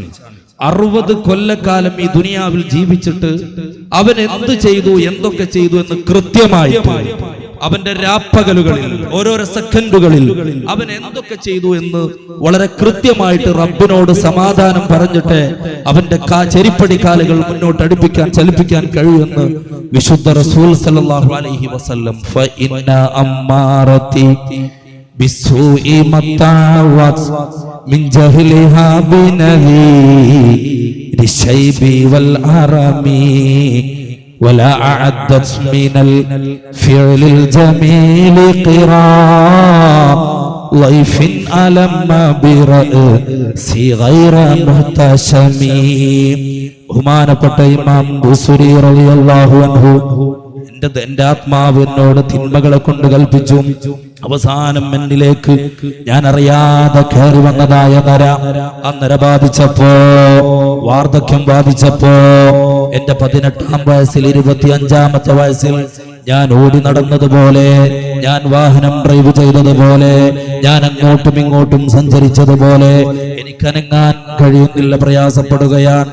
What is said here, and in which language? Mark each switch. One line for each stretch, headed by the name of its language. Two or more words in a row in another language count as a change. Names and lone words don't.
Malayalam: 60 കൊല്ലക്കാലം ഈ ദുനിയാവിൽ ജീവിച്ചിട്ട് അവൻ എന്ത് ചെയ്തു, എന്തൊക്കെ ചെയ്തു എന്ന് കൃത്യമായിട്ട് അവന്റെ രാപ്പകലുകളിൽ ഓരോരോ സെക്കൻഡുകളിൽ അവൻ എന്തൊക്കെ ചെയ്തു എന്ന് വളരെ കൃത്യമായിട്ട് റബ്ബിനോട് സമാധാനം പറഞ്ഞിട്ട് അവന്റെ ചെരിപ്പടി കാലുകൾ മുന്നോട്ട് അടുപ്പിക്കാൻ ചലിപ്പിക്കാൻ കഴിയുമെന്ന് വിശുദ്ധ റസൂൽ
Arabic: صلى الله عليه وسلم. فإن أمارتي بالسوء ما اتعظت من جهلها بنذير الشيب والهرم ولا أعدت من الفعل الجميل قراء ضيف ألم برأسي غير محتشم.
Malayalam: ബഹുമാനപ്പെട്ട ഇമാം ബുസ്രി
Arabic: رضي الله عنه
Malayalam: എന്റെ ആത്മാവ് എന്നോട് തിന്മകളെ കൊണ്ട് കൽപ്പിച്ചു. അവസാനം എന്നിലേക്ക് ഞാൻ അറിയാതെ കയറി വന്നതായ നര, ആ നര ബാധിച്ചപ്പോ, വാർദ്ധക്യം ബാധിച്ചപ്പോ, എന്റെ 18-ാം വയസ്സിൽ 25-ാമത്തെ വയസ്സിൽ ഞാൻ ഓടി നടന്നതുപോലെ, ഞാൻ വാഹനം ഡ്രൈവ് ചെയ്തതുപോലെ, ഞാൻ അങ്ങോട്ടും ഇങ്ങോട്ടും സഞ്ചരിച്ചതുപോലെ എനിക്കനങ്ങാൻ കഴിയുന്നില്ല, പ്രയാസപ്പെടുകയാണ്.